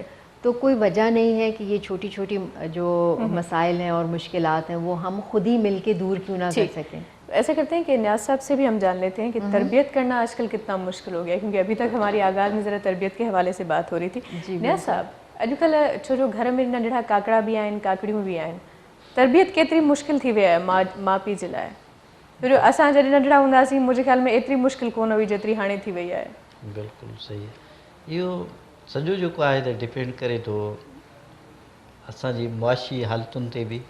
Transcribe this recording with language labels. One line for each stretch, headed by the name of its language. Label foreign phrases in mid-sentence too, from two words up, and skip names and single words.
Urdu: تو کوئی وجہ نہیں ہے کہ یہ چھوٹی چھوٹی جو مسائل ہیں اور مشکلات ہیں وہ ہم خود ہی مل کے دور کیوں نہ کر سکیں. ایسا کرتے ہیں کہ نیاز صاحب سے بھی ہم جان لیتے ہیں کہ تربیت کرنا آج کل کتنا مشکل ہو گیا ہے، کیونکہ ابھی تک ہماری آغاز میں ذرا تربیت کے حوالے سے بات ہو رہی تھی.
Sindhi: نیاز صاحب اॼु कल्ह छो जो घर में नंढड़ा काकड़ा बि आहिनि, काकड़ियूं बि आहिनि, तरबियत केतिरी मुश्किल थी वई आहे माउ पीउ जे लाइ. छो जो असां जॾहिं नंढड़ा हूंदासीं मुंहिंजे ख़्याल में एतिरी मुश्किल कोन हुई जेतिरी हाणे थी वई आहे. बिल्कुलु सही आहे. इहो सॼो जेको आहे त डिपेंड करे थो असांजी मुआशी हालतुनि ते बि